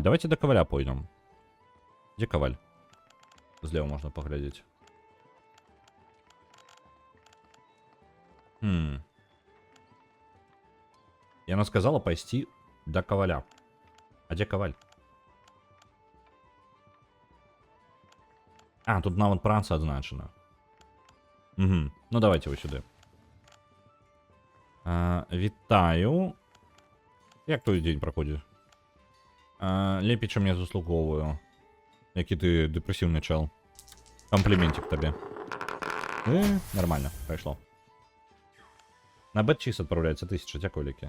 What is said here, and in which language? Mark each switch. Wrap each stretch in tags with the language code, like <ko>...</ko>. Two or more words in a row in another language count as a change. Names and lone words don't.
<ru>Давайте до Коваля пойдем. Где Коваль? Слева можно поглядеть. И она сказала пойти до Коваля. А где Коваль?</ru> <be>А, тут навод праца адзначена.</be> <ru>Угу. Ну давайте вы сюда.</ru> <be>Вітаю. Як твой дзень праходзіць? Лепей, чым я заслуговую. Які ты дэпрэсіўны чел. Компліментик табе. Нормально, прайшло. На бэтчіс адпраўляецца 1000, дзякуй вялікі.</be>